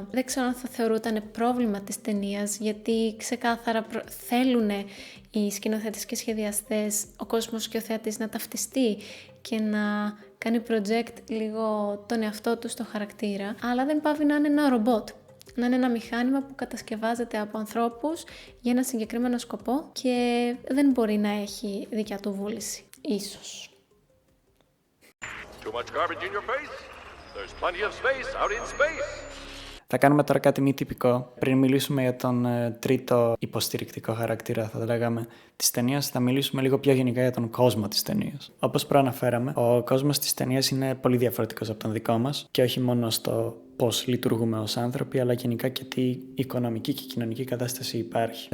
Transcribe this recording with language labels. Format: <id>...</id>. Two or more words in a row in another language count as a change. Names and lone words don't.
<el>Δεν ξέρω αν θα θεωρούταν πρόβλημα της ταινίας, γιατί ξεκάθαρα θέλουν οι σκηνοθέτες και σχεδιαστές, ο κόσμος και ο θεατής να ταυτιστεί και να κάνει project λίγο τον εαυτό του στο χαρακτήρα, αλλά δεν πάβει να είναι ένα ρομπότ. Να είναι ένα μηχάνημα που κατασκευάζεται από ανθρώπους για ένα συγκεκριμένο σκοπό και δεν μπορεί να έχει δικιά του βούληση. Ίσως.</el> <en>Too much garbage in your face? There's plenty of space out in space.</en> <el>Θα κάνουμε τώρα κάτι μη τυπικό. Πριν μιλήσουμε για τον τρίτο υποστηρικτικό χαρακτήρα, θα λέγαμε, της ταινίας, θα μιλήσουμε λίγο πιο γενικά για τον κόσμο της ταινίας. Όπως προαναφέραμε, ο κόσμος της ταινίας είναι πολύ διαφορετικός από τον δικό μας και όχι μόνο στο πώς λειτουργούμε ως άνθρωποι, αλλά γενικά και τι οικονομική και κοινωνική κατάσταση υπάρχει.</el>